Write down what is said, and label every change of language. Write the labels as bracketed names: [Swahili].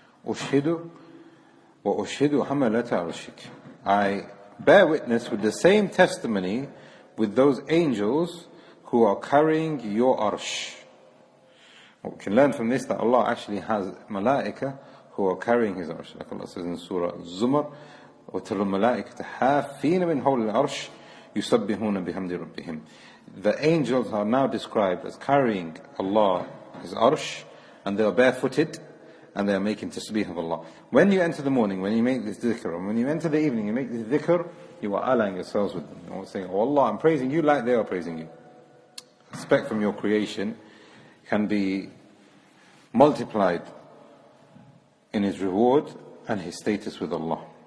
[Arabic] Ushhidu wa ushhidu hamalata arshik. [English] I bear witness with the same testimony with those angels who are carrying your arsh. What we can learn from this, that Allah actually has malaika who are carrying his arsh. Like Allah says in Surah Zumar, [Arabic] وَتَرَى الْمَلَائِكَةَ حَافِّينَ مِنْ حَوْلِ الْعَرْشِ يُسَبِّحُونَ بِحَمْدِ رَبِّهِمْ. [English] The angels are now described as carrying Allah, his arsh, and they are barefooted, and they are making tasbih of Allah. When you enter the morning, when you make this dhikr, and when you enter the evening, you make this dhikr, you are allying yourselves with them. You are saying, oh Allah, I'm praising you like they are praising you. Respect from your creation can be multiplied in his reward and his status with Allah.